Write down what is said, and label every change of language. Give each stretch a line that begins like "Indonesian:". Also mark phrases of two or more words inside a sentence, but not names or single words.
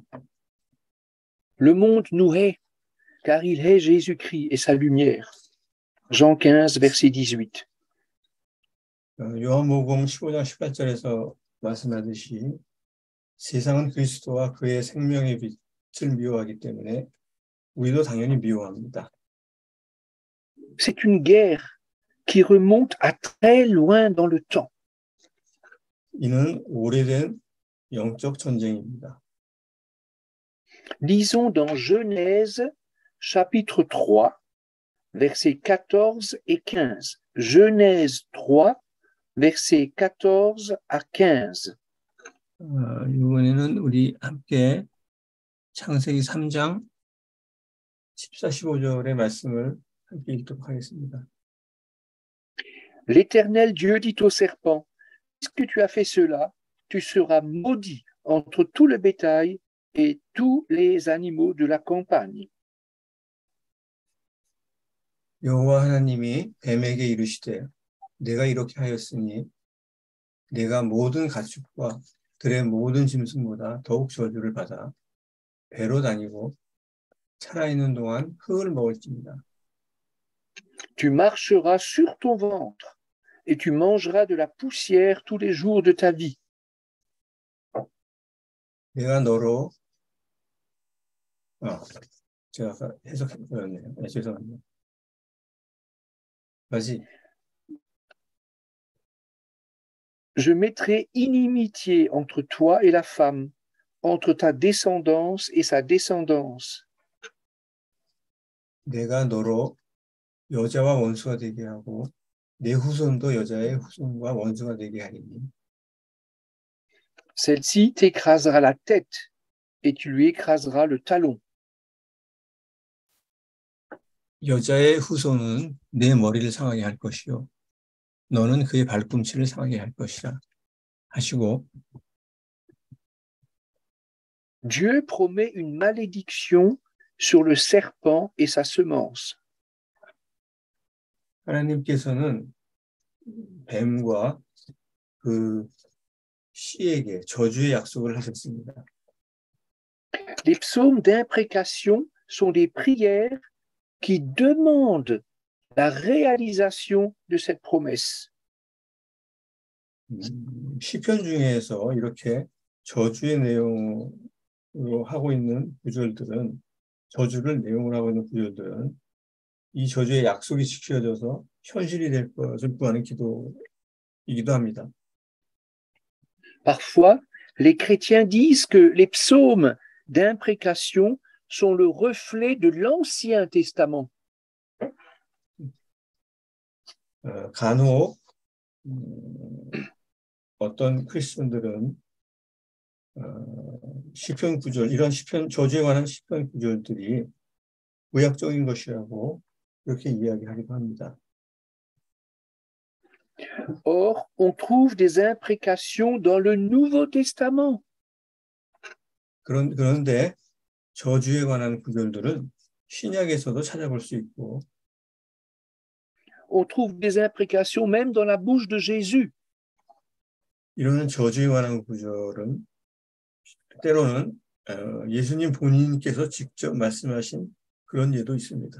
French: Le monde nous hait, car il hait Jésus-Christ et sa lumière. Jean 15, verset 18.
Korean: 요한복음 15장 18절에서 말씀하듯이 세상은 그리스도와 그의 생명의 빛을 미워하기 때문에 우리도 당연히 미워합니다.
French: C'est une guerre qui remonte à très loin dans le temps.
Korean: 이는 오래된 영적 전쟁입니다.
French: Lisons dans Genèse, chapitre 3, versets 14 et 15. Genèse 3, versets 14 à 15.
Korean: 이번에는 우리 함께 창세기 3장 14, 15절의 말씀을 함께 읽도록 하겠습니다.
French: L'Éternel Dieu dit au serpent, puisque tu as fait cela, tu seras maudit entre tout le bétail et tous les animaux de la campagne.
Korean: 여호와 하나님이 뱀에게 이르시되 내가 이렇게 하였으니 내가 모든 가축과 들의 모든 짐승보다 더욱 저주를 받아 배로 다니고 살아있는 동안 흙을 먹을지니라.
French: Tu marcheras sur ton ventre et tu mangeras de la poussière tous les jours de ta vie.
Korean: 내가 너로 제가 아까 해석해버렸네요. 죄송합니다. 다시.
French: Je mettrai inimitié entre toi et la femme, entre ta descendance et sa descendance.
Korean: 내가 너로 여자와 원수가 되게 하고 내 후손도 여자의 후손과 원수가 되게 하리니.
French: Celle-ci t'écrasera la tête et tu lui écraseras le talon.
Korean: 여자의 후손은 내 머리를 상하게 할 것이요 너는 그의 발꿈치를 상하게 할 것이라 하시고
French: Dieu promet une malédiction sur le serpent et sa semence.
Korean: 하나님께서는 뱀과 그 씨에게 저주의 약속을 하셨습니다.
French: Les psaumes d'imprécation sont des prières qui demandent la réalisation de cette promesse.
Korean: 시편 중에서 이렇게 저주의 내용으로 하고 있는 구절들은 저주를 내용으로 하고 있는 구절들은 이 저주의 약속이 지켜져서 현실이 될 것을 구하는 기도이기도 합니다.
French: Parfois, les chrétiens disent que les psaumes d'imprécation sont le reflet de l'Ancien Testament.
Korean: 간혹 어떤 크리스천들은 시편 구절, 이런 시편 저주에 관한 시편 구절들이 구약적인 것이라고 이렇게 이야기하기도 합니다.
French: Or, on trouve des imprécations dans le Nouveau Testament.
Korean: 그런데 저주에 관한 구절들은 신약에서도 찾아볼 수 있고
French: On trouve des imprécations même dans la bouche de Jésus.
Korean: 이런 저주에 관한 구절은 때로는 예수님 본인께서 직접 말씀하신 그런 예도 있습니다.